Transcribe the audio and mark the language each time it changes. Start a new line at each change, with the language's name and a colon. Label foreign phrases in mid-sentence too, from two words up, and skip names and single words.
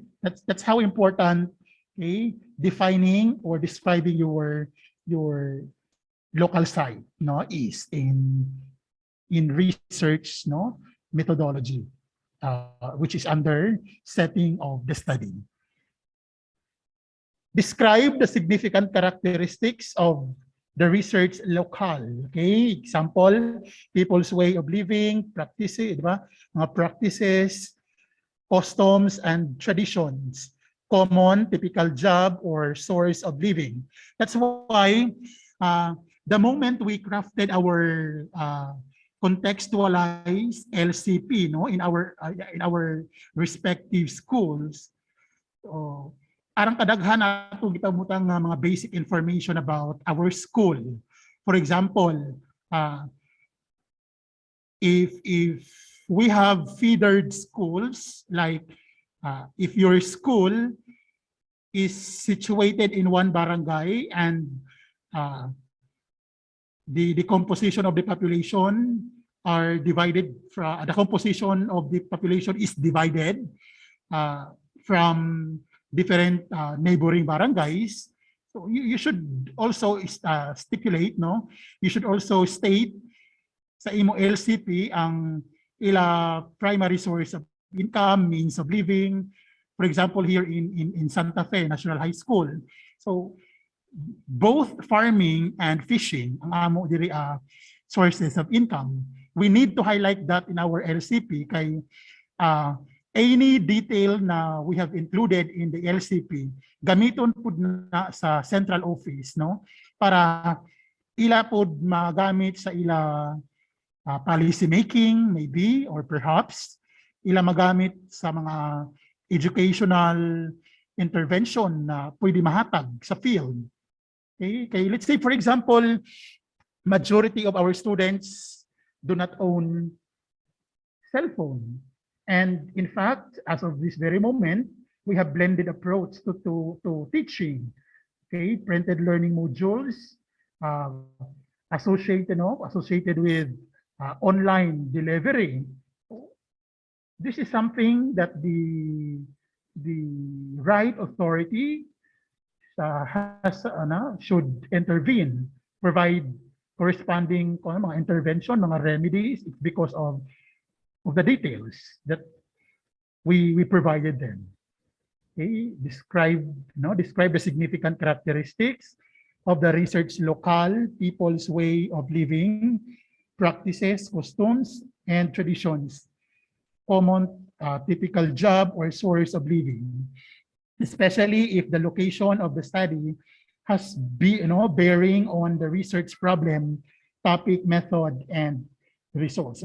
English: That's how important, okay, defining or describing your local site, no, is in research, no, methodology, which is under setting of the study. Describe the significant characteristics of the research locale. Okay, example, people's way of living, practices,
Cebuano: di ba?
English: Mga practices, customs, and traditions, common, typical job, or source of living. That's why the moment we crafted our contextualized LCP, no, in our respective schools,
Cebuano: arang kadaghan nato gipamutang mga
English: basic information about our school. For example, if we have feedered schools, like if your school is situated in one barangay and the composition of the population are divided from the composition of the population is divided from different neighboring barangays. So you should also stipulate, no? You should also state
Cebuano: sa imo LCP ang ila
English: primary source of income, means of living. For example, here in Santa Fe National High School. So both farming and fishing
Cebuano: ang amo diri
English: sources of income. We need to highlight that in our LCP
Cebuano: kay any detail na
English: we have included in the LCP,
Cebuano: gamiton pud na sa
English: central office, no?
Cebuano: Para ila pud magamit sa ila
English: policy making, maybe, or perhaps
Cebuano: ila magamit sa mga
English: educational intervention
Cebuano: na pwede mahatag sa field.
English: Okay? Kay let's say, for example, majority of our students do not own cell phone. And in fact, as of this very moment, we have blended approach to teaching. Okay, printed learning modules associated with online delivery. This is something that the right authority should intervene, provide corresponding mga intervention, mga remedies because of the details that we provided them. Okay, describe the significant characteristics of the research locale, people's way of living, practices, customs, and traditions, common typical job or source of living, especially if the location of the study has bearing on the research problem, topic, method, and results.